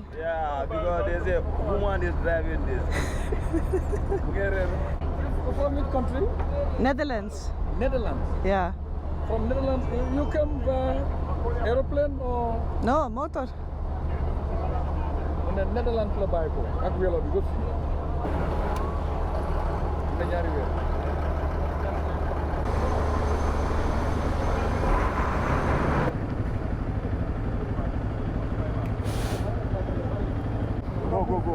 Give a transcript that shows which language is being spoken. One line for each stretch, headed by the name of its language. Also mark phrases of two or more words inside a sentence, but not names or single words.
English: Yeah, because they say woman is driving this. From which country? Netherlands. Netherlands. Yeah. From Netherlands, you come by aeroplane or No, motor. in the Netherlands
Wolof: la bàyyi ko ak vélo bi ba fii. Na ñaari weer.
English: Go, go, go.